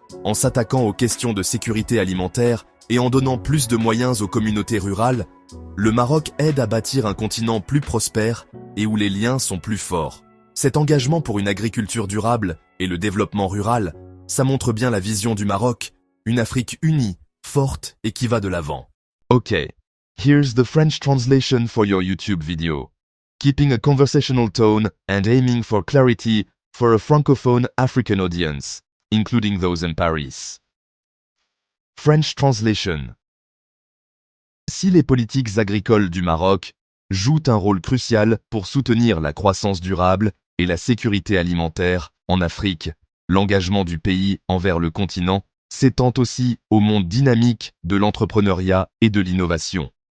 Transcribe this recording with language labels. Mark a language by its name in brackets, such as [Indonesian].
[French] En s'attaquant aux questions de sécurité alimentaire et en donnant plus de moyens aux communautés rurales, le Maroc aide à bâtir un continent plus prospère et où les liens sont plus forts. Cet engagement pour une agriculture durable et le développement rural, ça montre bien la vision du Maroc, une Afrique unie, forte et qui va de l'avant. [English] Okay, here's the French translation for your YouTube video. Keeping a conversational tone and aiming for clarity for a francophone African audience, including those in Paris. French translation. [French] Si les politiques agricoles du Maroc jouent un rôle crucial pour soutenir la croissance durable et la sécurité alimentaire en Afrique, l'engagement du pays envers le continent s'étend aussi au monde dynamique de l'entrepreneuriat et de l'innovation.